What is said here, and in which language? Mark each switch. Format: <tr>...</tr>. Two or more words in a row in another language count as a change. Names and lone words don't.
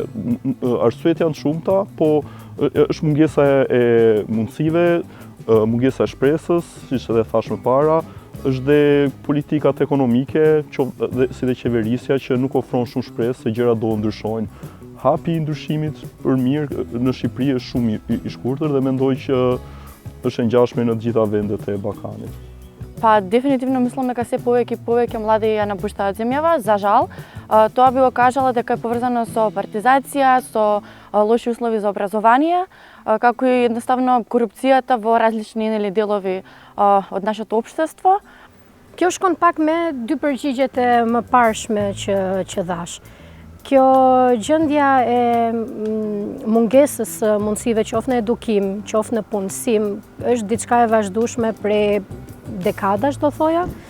<sq>Arsyet janë shumëta, po është mungesa e mundësive, mungesa e shpresës, siç edhe thash më para, është dhe politikat ekonomike, si dhe qeverisja që nuk ofron shumë shpresë se gjëra do ndryshojnë. Hapi i ndryshimit për mirë në Shqipëri është shumë i shkurtër dhe mendoj që është e ngjashme në të gjitha vendet e Ballkanit.</sq> <mk>Па дефинитивно мислам дека се повеќе и повеќе млади ја напуштаат земјава, за жал. Тоа би го кажала дека е поврзано со партизација, со лоши услови за образование, како и едноставно корупцијата во различни делови од нашето општество.</mk> <sq>Kjo shkon pak me dy përgjigjet e më parshme që dhash. Kjo gjendja e mungesës mundësive qoftë në edukim, qoftë në punësim, është diçka e vazhdueshme prej dekadash, do thoja.</sq>